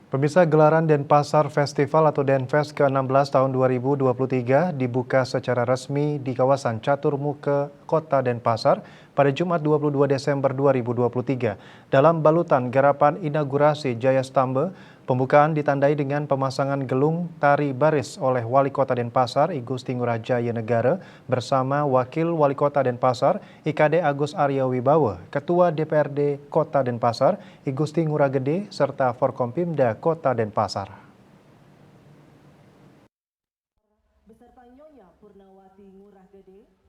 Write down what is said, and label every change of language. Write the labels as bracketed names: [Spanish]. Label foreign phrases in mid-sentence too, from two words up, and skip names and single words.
[Indonesian] Pemirsa, gelaran Denpasar Festival atau Denfest ke-16 tahun 2023 dibuka secara resmi di kawasan Caturmuka, Kota Denpasar pada Jumat 22 Desember 2023. Dalam balutan garapan inaugurasi Jaya Stambe, pembukaan ditandai dengan pemasangan gelung tari baris oleh Wali Kota Denpasar, I Gusti Ngurah Jaya Negara, bersama Wakil Wali Kota Denpasar, IKD Agus Arya Wibowo, Ketua DPRD Kota Denpasar, I Gusti Ngurah Gede, serta Forkompimda Kota Denpasar. Beserta Nyonya Purnawati Ngurah Gede.